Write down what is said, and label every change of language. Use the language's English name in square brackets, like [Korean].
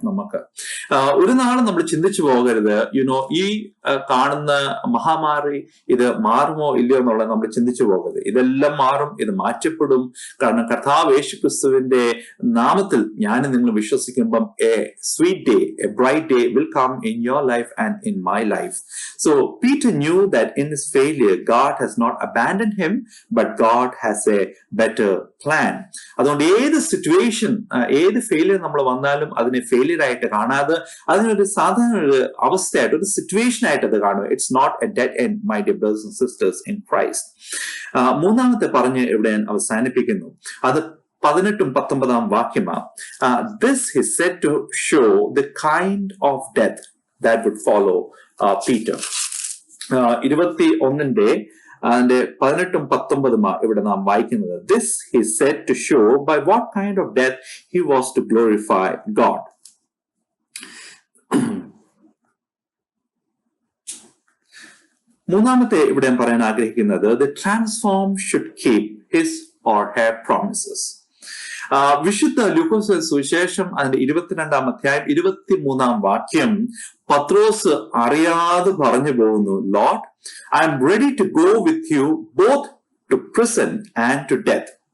[Malayalam] നമുക്ക് ഒരു നാളും നമ്മൾ ചിന്തിച്ചു പോകരുത് ഈ കാണുന്ന മഹാമാരി ഇത് മാറുമോ ഇല്ലയോ എന്നുള്ളത് നമ്മൾ ചിന്തിച്ചു പോകരുത്. ഇതെല്ലാം മാറും, ഇത് മാറ്റപ്പെടും. കാരണം കർത്താവ് യേശു ക്രിസ്തുവിന്റെ നാമത്തിൽ ഞാൻ നിങ്ങൾ വിശ്വസിക്കുമ്പം [English] A sweet day, a bright day will come in your life and in my life. So Peter knew that in his failure, God has not abandoned him, but God has a better plan. [Malayalam] അതുകൊണ്ട് ഏത് situation, ഏത് failure നമ്മൾ വന്നാലും അതിനെ failure ആയിട്ട് കാണാതെ അതിനൊരു സാധാരണ ഒരു അവസ്ഥയായിട്ട്, ഒരു സിറ്റുവേഷൻ ആയിട്ട് അത് കാണുക. [English] It's not a dead end, my dear brothers and sisters in Christ. [Malayalam] മൂന്നാമത്തെ പറഞ്ഞ് ഇവിടെ ഞാൻ അവസാനിപ്പിക്കുന്നു. അത് 18ഉം 19ആം വാക്യമാണ്. [English] This he said to show the kind of death that would follow Peter. [Malayalam] 21ന്റെ 18ഉം 19ഉം ഇവിടെ നാം വായിക്കുന്നത്. [English] This he said to show by what kind of death he was to glorify God. [Malayalam] മൂന്നാമത്തെ ഇവിടെ പറയാൻ ആഗ്രഹിക്കുന്നത്, [English] the transformed should keep his or her promises. [Malayalam] വിശുദ്ധ ലൂക്കോസ് സുവിശേഷം അതിന്റെ 22-ാം അധ്യായം 23-ാം വാക്യം പത്രോസ് അറിയാതെ പറഞ്ഞു പോകുന്നു, [English] Lord, I'm ready to go with you both to prison and to death.